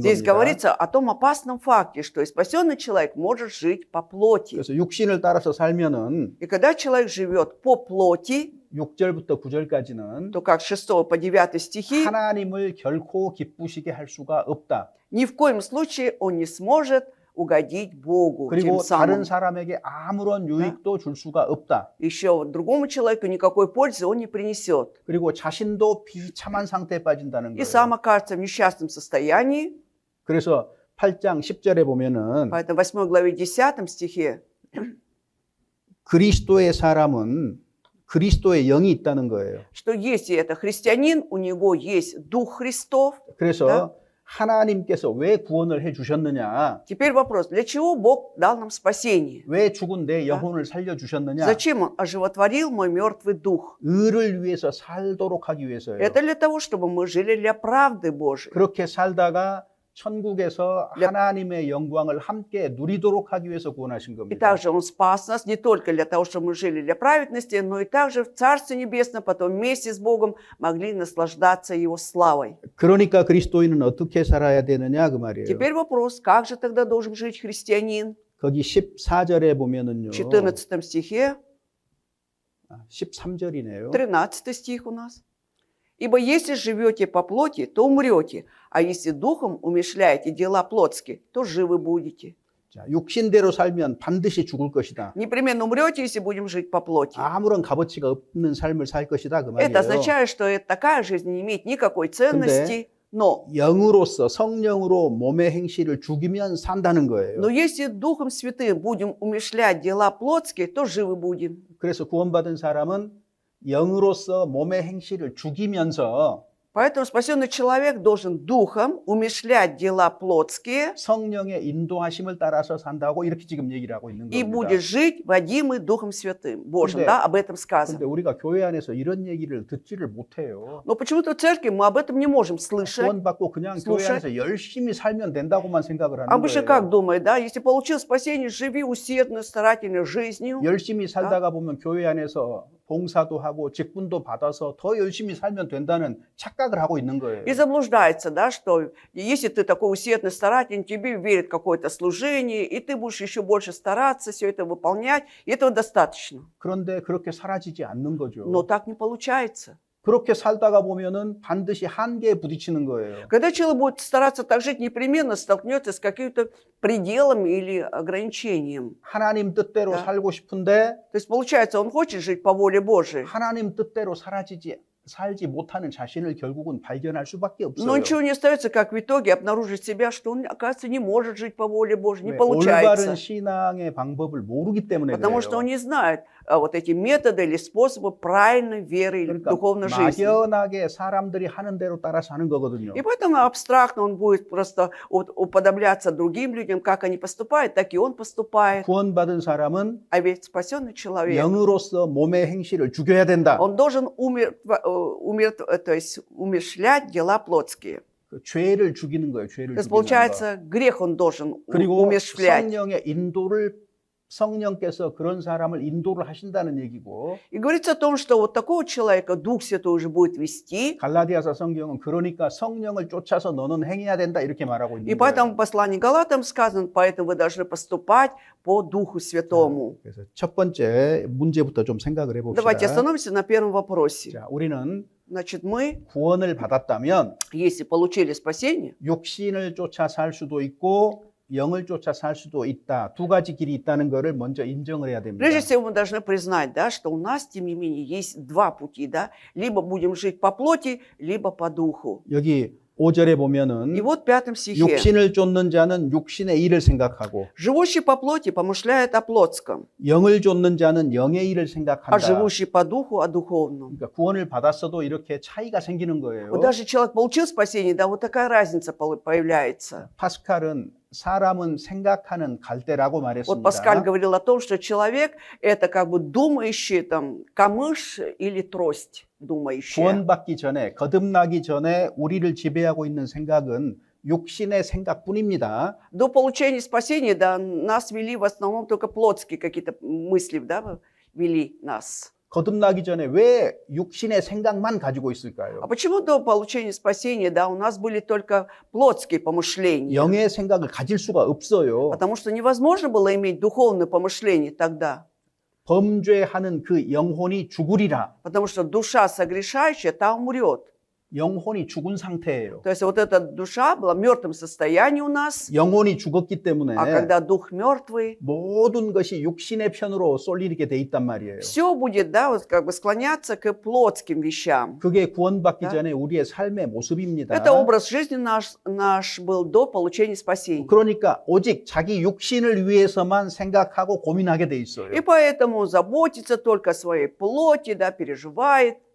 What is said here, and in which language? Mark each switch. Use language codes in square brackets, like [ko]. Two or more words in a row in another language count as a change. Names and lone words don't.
[ru] здесь [ko] 겁니다. [ru] говорится о том опасном факте, что и спасенный человек может жить по плоти. [ko] 그래서 육신을 따라서 살면은 [ru] И когда человек живет по плоти, [ko] 6절부터 9절까지는 [ru] то как с 6 по 9 стихи, [ko] 하나님을 결코 기쁘시게 할 수가 없다. [ru] ни в коем случае он не сможет угодить Богу. [ko] 그리고 [ru] Тем [ko] 다른 [ru] самым [ko] 사람에게 아무런 유익도 줄 수가 없다. [ru] еще другому человеку никакой пользы он не принесет. [ko] 그리고 자신도 비참한 상태에 빠진다는 [ru] И [ko] 거예요. [ru] сам окажется в несчастном состоянии. [ko] 그래서 8장 10절에 보면은 [ru] Поэтому в 8 главе 10 стихе [ko] 그리스도의 사람은 그리스도의 영이 있다는 거예요. [ru] что если это христианин, у него есть Дух Христов. [ko] 그래서 [ru] Да. [ko] 하나님께서 왜 구원을 해 주셨느냐? [ru] Теперь вопрос, для чего Бог дал нам спасение? [ko] 왜 죽은 내 영혼을 살려 주셨느냐? [ru] Зачем Он оживотворил мой мертвый дух? [ko] 의를 위해서 살도록 하기 위해서예요. [ru] Это для того, чтобы мы жили для правды Божией. [ko] 그렇게 살다가 천국에서 하나님의 영광을 함께 누리도록 하기 위해서 구원하신 [ru] И [ko] 겁니다. [ru] также Он спас нас не только для того, чтобы мы жили для праведности, но и также в Царстве Небесном потом вместе с Богом могли наслаждаться Его славой. [ko] 그러니까 그리스도인은 어떻게 살아야 되느냐 그 말이에요. [ru] Теперь вопрос, как же тогда должен жить христианин? [ko] 거기 14절에 보면은요. [ru] В 14 стихе, [ko] 13절이네요. [ru] 13 стих у нас. «Ибо если живете по плоти, то умрете, а если духом умерщвляете дела плотские, то живы будете». [ko] 자, 육신대로 살면 반드시 죽을 것이다. [ru] Непременно умрете, если будем жить по плоти. [ko] 아무런 값어치가 없는 삶을 살 것이다 그 말이에요. [ru] Это означает, что такая жизнь не имеет никакой ценности, но [ko] 영으로서 성령으로 몸의 행실을 죽이면 산다는 거예요. [ru] если Духом Святым будем умерщвлять дела плотские, то живы будем. [ko] 그래서 구원받은 사람은 영으로서 몸의 행실을 죽이면서 [ru] Поэтому спасенный человек должен Духом умерщвлять дела плотские [ko] 성령의 인도하심을 따라서 산다고 이렇게 지금 얘기를 하고 있는 [ru] и [ko] 겁니다. [ru] будет жить водимый Духом Святым. Божьим, [ko] 근데- [ru] да, об этом [ko] 근데 [ru] сказано. [ko] 우리가 교회 안에서 이런 얘기를 듣지를 못해요. [ru] Но почему-то в церкви мы об этом не можем слышать. [ko] 구원받고 그냥 교회 [ru] слушать. [ko] 안에서 열심히 살면 된다고만 생각을 하는 [ru] Обычно как [ko] 거예요. [ru] думает, да, если получил спасение, живи усердно, старательно жизнью. [ko] 열심히 살다가 보면 교회 안에서 봉사도 하고 직분도 받아서 더 열심히 살면 된다는 착각을 하고 있는 거예요. [ru] И заблуждается, да, что если ты такой усердный, старательный, тебе верит какое-то служение, и ты будешь еще больше стараться все это выполнять, и этого достаточно. [ko] 그런데 그렇게 사라지지 않는 거죠. [ru] Но так не получается. [ko] 그렇게 살다가 보면은 반드시 한계에 부딪히는 거예요. [ru] Когда человек будет стараться так жить, непременно столкнется с каким-то пределом или ограничением. [ko] 하나님 뜻대로 [ru] Да. [ko] 살고 싶은데 [ru] То есть получается, он хочет жить по воле Божией, [ko] 하나님 뜻대로 살지 못하는 자신을 결국은 발견할 수밖에 [ru] но [ko] 없어요. [ru] ничего не остается, как в итоге обнаружить себя, что он, оказывается, не может жить по воле Божией, не [ko] 왜? [ru] получается. [ko] 올바른 신앙의 방법을 모르기 때문에 [ru] Потому что [ko] 그래요. [ru] он не знает вот эти методы или способы правильной веры или [ko] 그러니까 [ru] духовной жизни. [ko] 막연하게 사람들이 하는 대로 따라서 하는 거거든요. [ru] И поэтому абстрактно он будет просто уподобляться другим людям, как они поступают, так и он поступает. [ko] 구원받은 사람은 [ru] А ведь спасенный человек, [ko] 영으로서 몸의 행실을 죽여야 된다. [ru] он должен то есть умерщвлять дела плотские. [ko] 그 죄를 죽이는 거예요. 죄를 [ru] То есть, [ko] 죽이는 거. [ru] получается, грех он должен [ko] 그리고 [ru] умерщвлять. [ko] 성령의 인도를 성령께서 그런 사람을 인도를 하신다는 얘기고 [ru] И говорится о том, что вот такого человека Дух Святой уже будет вести. [ko] 갈라디아서 성경은 그러니까 성령을 쫓아서 너는 행해야 된다 이렇게 말하고 [ru] И [ko] 있는 [ru] поэтому [ko] 거예요. [ru] в послании Галатам сказано, поэтому вы должны поступать по Духу Святому. [ko] 그래서 첫 번째 문제부터 좀 생각을 해봅시다. [ru] Давайте остановимся на первом вопросе. [ko] 자, 우리는 [ru] Значит, мы, [ko] 구원을 받았다면 [ru] если получили спасение, [ko] 육신을 쫓아 살 수도 있고 영을 쫓아 살 수도 있다. 두 가지 길이 있다는 것을 먼저 인정을 해야 됩니다. [ru] прежде всего мы должны признать, да, что у нас, тем не менее, есть два пути. Да? Либо будем жить по плоти, либо по духу. [ko] 여기 5절에 보면은 [ru] И вот в 5 стихе. [ko] 육신을 쫓는 자는 육신의 일을 생각하고 [ru] Живущий по плоти помышляет о плотском, [ko] 영을 쫓는 자는 영의 일을 [ru] а [ko] 생각한다. [ru] живущий по духу о духовном. [ko] 그러니까 구원을 받았어도 이렇게 차이가 생기는 거예요. [ru] Вот даже человек получил спасение, да, вот такая разница появляется. [ko] 파스칼은 사람은 생각하는 갈대라고 [ru] Вот [ko] 말했습니다. [ru] Паскаль говорил о том, что человек – это как бы думающий там камыш или трость думающая. [ko] 구원받기 전에 거듭나기 전에 우리를 지배하고 있는 생각은 육신의 생각뿐입니다. [ru] До получения спасения, да, нас вели в основном только плотские какие-то мысли, да, вели нас. [ko] 거듭나기 전에 왜 육신의 생각만 가지고 있을까요? [ru] А почему до получения спасения, да, у нас были только плотские помышления? [ko] 영의 생각을 가질 수가 없어요. [ru] Потому что невозможно было иметь духовное помышление тогда. [ko] 범죄하는 그 영혼이 죽으리라. [ru] Потому что душа согрешающая, та умрет. [ko] 영혼이 죽은 상태예요. [ru] То есть вот эта душа была в мертвом состоянии у нас, [ko] 영혼이 죽었기 때문에 [ru] а когда дух мертвый, [ko] 모든 것이 육신의 편으로 쏠리게 돼 있단 말이에요. [ru] все будет, да, вот как бы склоняться к плотским вещам. [ko] 그게 구원받기 [ru] Да. [ko] 전에 우리의 삶의 모습입니다. [ru] Это образ жизни наш был до получения спасения. [ko] 그러니까 오직 자기 육신을 위해서만 생각하고 고민하게 돼 있어요. [ru] И поэтому заботится только о своей плоти, да, переживает.